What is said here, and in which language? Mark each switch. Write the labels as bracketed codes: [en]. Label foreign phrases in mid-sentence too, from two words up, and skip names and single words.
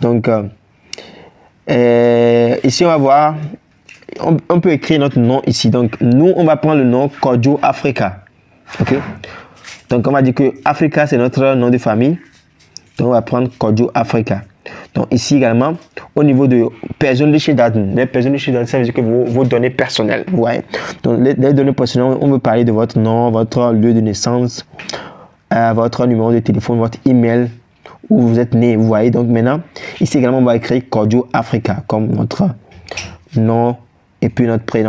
[fr] Donc, ici, on va voir, on peut écrire notre nom ici. Donc, nous, on va prendre le nom Claudio Africa. OK? Donc, on va dire que Africa, c'est notre nom de famille. Donc, on va prendre Claudio Africa. Donc, ici également, au niveau de [de] persönliche Daten. [fr] Les [de] persönliche Daten, [fr] ça veut dire que vos données personnelles. Vous voyez? Donc, les données personnelles, on veut parler de votre nom, votre lieu de naissance, votre numéro de téléphone, votre email, où vous êtes né. Vous voyez? Donc, maintenant, ici également, on va écrire Claudio Africa comme notre nom et puis notre prénom.